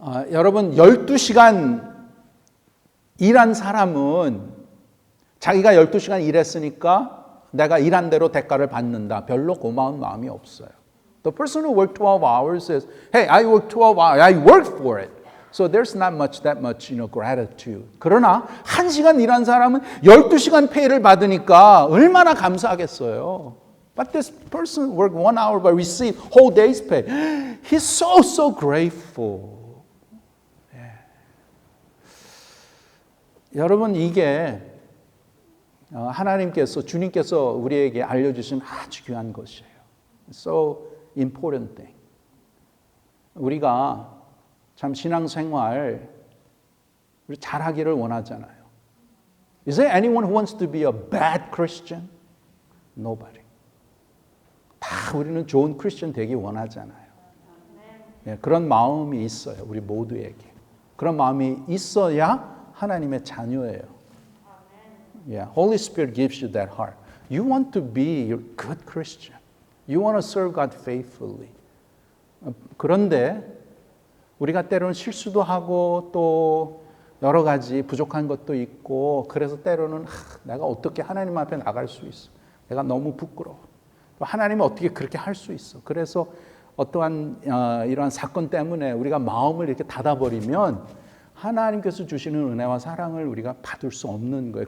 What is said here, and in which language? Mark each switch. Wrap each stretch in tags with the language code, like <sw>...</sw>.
<ko>여러분 12시간 일한 사람은 자기가 12시간 일했으니까 내가 일한 대로 대가를 받는다. 별로 고마운 마음이 없어요.</ko> <en>The person who worked 12 hours says, hey, I worked 12 hours. I worked for it. So there's not that much, gratitude.</en> <ko>그러나 1시간 일한 사람은 12시간 페이를 받으니까 얼마나 감사하겠어요.</ko> <en>But this person worked 1 hour but received whole day's pay. He's so grateful.</en> <ko>여러분 이게 하나님께서 주님께서 우리에게 알려주신 아주 귀한 것이에요.</ko> <en>So important thing.</en> <ko>우리가 참 신앙생활 우리 잘하기를 원하잖아요.</ko> <en>Is there anyone who wants to be a bad Christian? Nobody.</en> <ko>다 우리는 좋은 크리스천 되기 원하잖아요. 그런 마음이 있어요. 우리 모두에게. 그런 마음이 있어야 하나님의 자녀예요.</ko> <en>Holy Spirit gives you that heart. You want to be a good Christian. You want to serve God faithfully.</en> <ko>그런데 우리가 때로는 실수도 하고 또 여러 가지 부족한 것도 있고 그래서 때로는 내가 어떻게 하나님 앞에 나갈 수 있어. 내가 너무 부끄러워. 하나님은 어떻게 그렇게 할 수 있어. 그래서 어떠한 이러한 사건 때문에 우리가 마음을 이렇게 닫아버리면 하나님께서 주시는 은혜와 사랑을 우리가 받을 수 없는 거예요.</ko>